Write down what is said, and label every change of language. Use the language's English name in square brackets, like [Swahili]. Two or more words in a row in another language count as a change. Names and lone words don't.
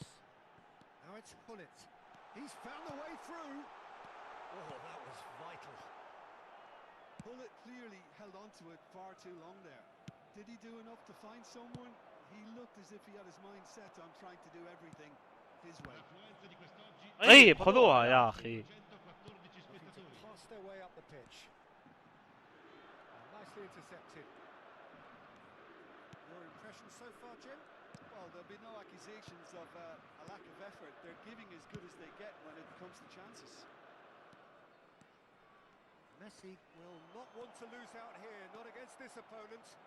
[English] Now it's Hullet. He's found the way through. Oh, that was vital. Bullet clearly held on to it far too long there. Did he do enough to find someone? He looked as if he had his mind set on trying to do everything his way. [Italian] L'affluenza di quest'oggi [Arabic] طيب خذوها يا اخي. [Italian] 114 [English] Looking to [Italian] spettatori. [English] pass their way up the pitch. Nicely intercepted. Your impression so far, Jim? Well, there'll be no accusations of a lack of effort. They're giving as good as they get when it comes to chances. Messi will not want to lose out here, not against this opponent.